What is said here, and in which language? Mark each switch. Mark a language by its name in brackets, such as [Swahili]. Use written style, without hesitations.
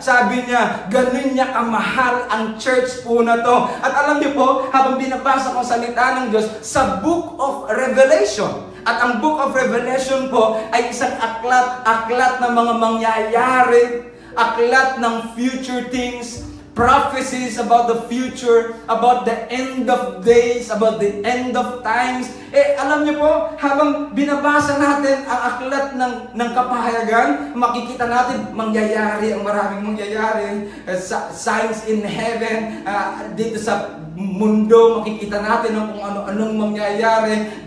[Filipino] Sabi niya, ganun niya kamahal ang church po na to. At alam niyo po, habang binabasa ko salita ng Diyos sa Book of Revelation. At ang Book of Revelation po ay isang aklat ng mga mangyayari, aklat ng [English] future things, prophecies about the future, about the end of days, about the end of times. [Filipino] Alam niyo po, habang binabasa natin ang aklat ng kapahayagan, makikita natin mangyayari ang maraming mangyayari. [English] Signs in heaven, [Filipino] dito sa mundo, makikita natin ang kung ano-anong mangyayari.